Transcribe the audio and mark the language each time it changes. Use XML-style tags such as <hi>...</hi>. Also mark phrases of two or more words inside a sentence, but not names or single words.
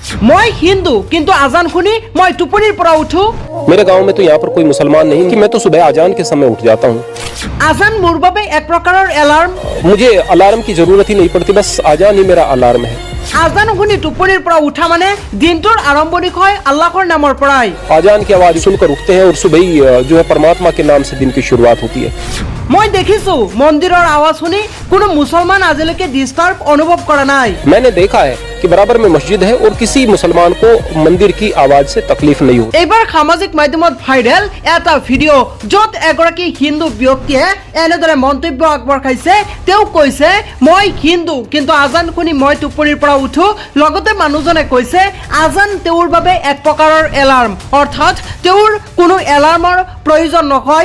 <as>মই হিন্দু কিন্তু আজান শুনি মই টোপনিৰ পৰা উঠো।</as> <hi>मेरे गांव में तो यहाँ पर कोई मुसलमान नहीं कि मैं तो सुबह आजान के समय उठ जाता हूँ।</hi> <as>আজান মোৰ বাবে এক প্ৰকাৰৰ এলাৰ্ম।</as> <hi>मुझे अलार्म की जरूरत ही नहीं पड़ती, बस आजान ही मेरा अलार्म है।</hi> <as>আজান শুনি টোপনিৰ পৰা উঠা মানে দিনটোৰ আৰম্ভণি হয় আল্লাহৰ নামৰ পৰাই।</as> <hi>आजान की आवाज सुनकर उठते हैं और सुबह ही जो है परमात्मा के नाम से दिन की शुरुआत होती है।</hi> <as>মই দেখিছো মন্দিৰৰ আৱাজ শুনি কোনো মুছলমান আজিলৈকে ডিস্টাৰ্ব অনুভৱ কৰা নাই।</as> <hi>मैंने देखा है कि बराबर में मस्जिद है और किसी मुसलमान को मंदिर की आवाज से तकलीफ नहीं होती।</hi> <as>এইবাৰ সামাজিক মাধ্যমত ভাইৰেল এটা ভিডিঅ' য'ত এগৰাকী হিন্দু ব্যক্তিয়ে এনেদৰে মন্তব্য আগবঢ়াইছে। তেওঁ কৈছে মই হিন্দু কিন্তু আজান শুনি মই টোপনিৰ পৰা উঠো। লগতে মানুহজনে কৈছে আজান তেওঁৰ বাবে এক প্ৰকাৰৰ এলাৰ্ম, অৰ্থাৎ তেওঁৰ কোনো এলাৰ্মৰ প্ৰয়োজন নহয়।</as>